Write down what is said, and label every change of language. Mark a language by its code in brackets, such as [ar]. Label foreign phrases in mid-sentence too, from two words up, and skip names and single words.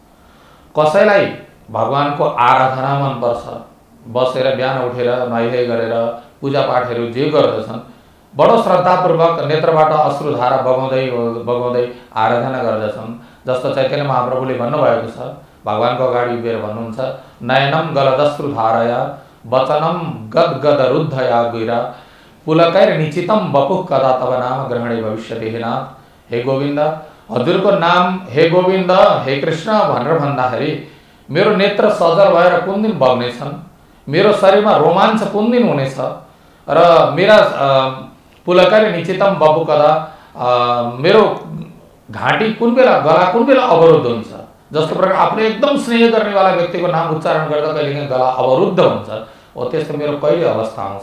[ne] कसैलाई भगवानको आराधना मनपर्छ, बसेर बिहान उठेर नुहाइधुवाइ गरेर पूजापाठहरू जे गर्दछन् बडो श्रद्धापूर्वक नेत्रबाट अश्रुधारा बगाउँदै आराधना गर्दछन्। जस्तो चैतन्य महाप्रभुले भन्नुभएको छ, भगवानको अगाडि उभिएर भन्नुहुन्छ, [sa] नयनम गलदश्रुधारया वचनम गदगदरुद्धया गिरा पुलकैर्निचितम बपुः कदा तव नाम ग्रहणे भविष्यति हे नाथ। [ne] हे गोविन्द, हजुरको नाम हे गोविन्द हे कृष्ण भनेर भन्दाखेरि मेरो नेत्र सजल भएर कुन दिन बग्नेछन्, मेरो शरीरमा रोमाञ्च कुन दिन हुनेछ र मेरा [sa] पुलकैर्निचितम बपुः कदा, [ne] मेरो घाँटी कुन बेला, गला कुन बेला अवरुद्ध हुन्छ। जस्तो प्रकार आफूले एकदम स्नेह गर्नेवाला व्यक्तिको नाम उच्चारण गर्दा कहिलेकाहीँ गला अवरुद्ध हुन्छ, हो त्यस्तो मेरो कहिले अवस्था आउँछ।